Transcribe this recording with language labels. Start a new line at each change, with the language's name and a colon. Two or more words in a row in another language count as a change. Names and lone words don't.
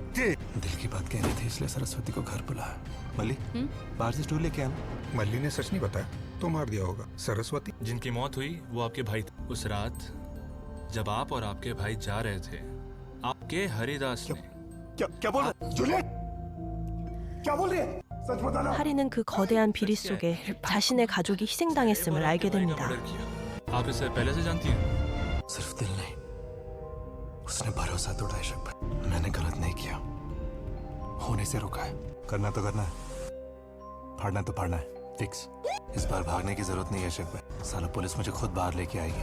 Hindi: दिल की बात कहनी थी इसलिए सरस्वती को घर बुलाया। मल्ली बाहर से स्टूल लेके आना। मल्ली ने सच नहीं बताया तो मार दिया होगा। सरस्वती जिनकी मौत हुई वो आपके भाई थे। उस रात जब आप और आपके भाई जा रहे थे, आपके हरिदास ने क्या बोल रहा? जूलियट क्या बोल रही है? सच बताना।
Korean: 하리는 그 거대한 비리 속에 자신의 가족이 희생당했음을 알게 됩니다.
Hindi: मर्डर किया। आप इसे पहले से जानती हैं? सिर्फ दिल नहीं, उसने भरोसा तोड़ा इशक पर। मैंने गलत नहीं किया, होने से रोका है। करना तो करना है, फाड़ना तो फाड़ना है। फिक्स। इस बार भागने की जरूरत नहीं है इशक पर। साला पुलिस मुझे खुद बाहर लेके आएगी।